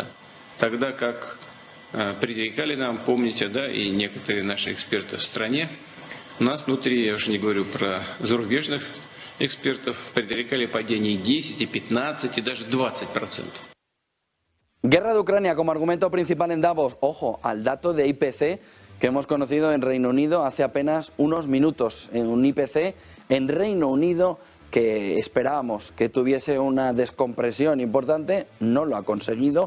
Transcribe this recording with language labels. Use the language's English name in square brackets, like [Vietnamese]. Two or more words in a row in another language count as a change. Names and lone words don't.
[Russian] Тогда как предрекали нам, помните, да, и некоторые наши эксперты в стране, у нас внутри, я уже не говорю про зарубежных экспертов, предрекали падение 10, 15 и даже 20%. [Spanish] Guerra de Ucrania como argumento principal en Davos. Ojo al dato de IPC que hemos conocido en Reino Unido hace apenas unos minutos. En un IPC en Reino Unido que esperábamos que tuviese una descompresión importante, no lo ha conseguido.